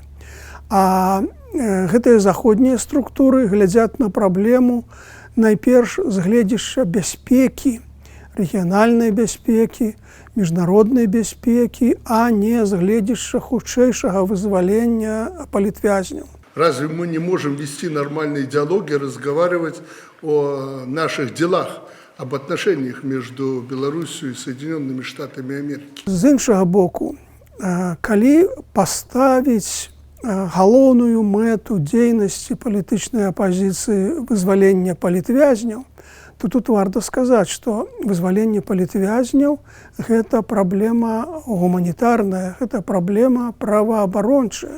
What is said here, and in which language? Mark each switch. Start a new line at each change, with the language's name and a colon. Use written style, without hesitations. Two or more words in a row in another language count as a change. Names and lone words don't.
Belarusian: А гэтыя заходнія структуры глядзяць на праблему найперш з гледзяшча бяспекі, рэгіянальнай бяспекі, міжнароднай бяспекі, а не з гледзяшча хутчэйшага вызвалення палітвязняў.
Russian: Разве мы не можем вести нормальные диалоги, разговаривать о наших делах, об отношениях между Беларусью и Соединенными Штатами Америки?
Belarusian: З іншага боку, калі паставіць галоўную мэту дзейнасці палітычнай апазіцыі вызвалення палітвязняў, то тут варта сказаць, што вызваленне палітвязняў – гэта праблема гуманітарная, гэта праблема праваабарончая.